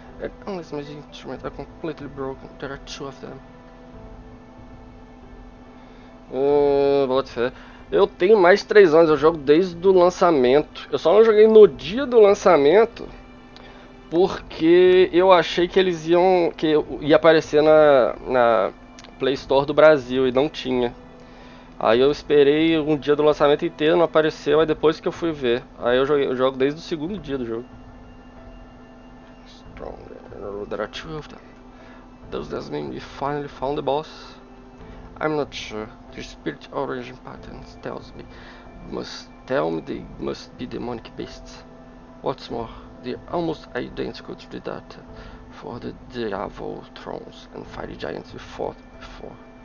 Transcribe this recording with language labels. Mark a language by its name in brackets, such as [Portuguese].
[English] And unless my instruments are completely broken, there are 2 of them. [Portuguese] Bota fé. Eu tenho mais de 3 anos, eu jogo desde o lançamento. Eu só não joguei no dia do lançamento porque eu achei que eles iam. Que ia aparecer na Play Store do Brasil e não tinha. Aí eu esperei um dia do lançamento inteiro, não apareceu, aí depois que eu fui ver. Aí eu jogo desde o segundo dia do jogo. [English] Stronger. There are 2 of them. Does that mean we finally found the boss? I'm not sure. The spirit origin patterns tells me they must be demonic beasts. What's more, they're almost identical to the data for the Diavoltrons and fiery giants we fought before.